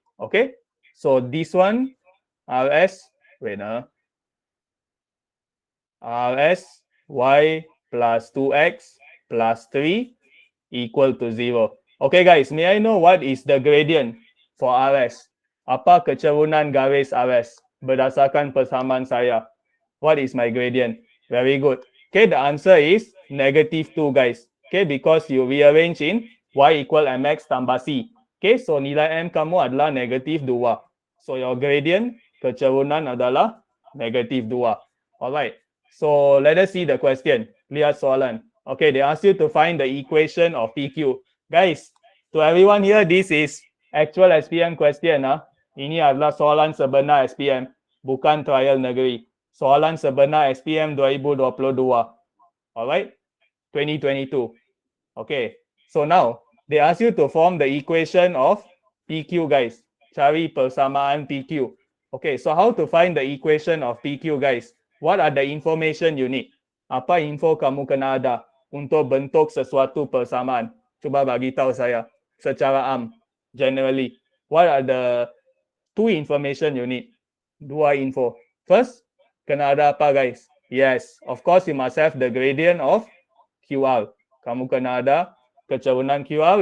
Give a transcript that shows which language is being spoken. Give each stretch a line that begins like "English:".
English: Okay, so this one, RS, wait, RS, y plus 2x plus 3 equal to 0. Okay guys, may I know what is the gradient for RS?
Malay: Apa kecerunan garis RS berdasarkan persamaan saya?
English: What is my gradient? Very good. Okay, the answer is negative 2 guys. Okay, because you rearrange in y equal mx tambah c.
Malay: Okay, so nilai m kamu adalah negative 2.
English: So your gradient
Malay: kecerunan adalah negative 2.
English: Alright, so let us see the question.
Malay: Lihat soalan.
English: Okay, they ask you to find the equation of PQ. Guys, to everyone here, this is actual SPM question.
Malay: Ini adalah soalan sebenar SPM, bukan trial negeri. Soalan sebenar SPM 2022. Alright, 2022.
English: Okay, so now they ask you to form the equation of PQ, guys.
Malay: Cari persamaan PQ.
English: Okay, so how to find the equation of PQ, guys? What are the information you need?
Malay: Apa info kamu kena ada untuk bentuk sesuatu persamaan? Cuba bagi tahu saya secara generally.
English: What are the 2 information you need? 2 info. First,
Malay: kena ada apa
English: guys? Yes, of course you must have the gradient of QR.
Malay: Kamu kena ada kecerunan QR.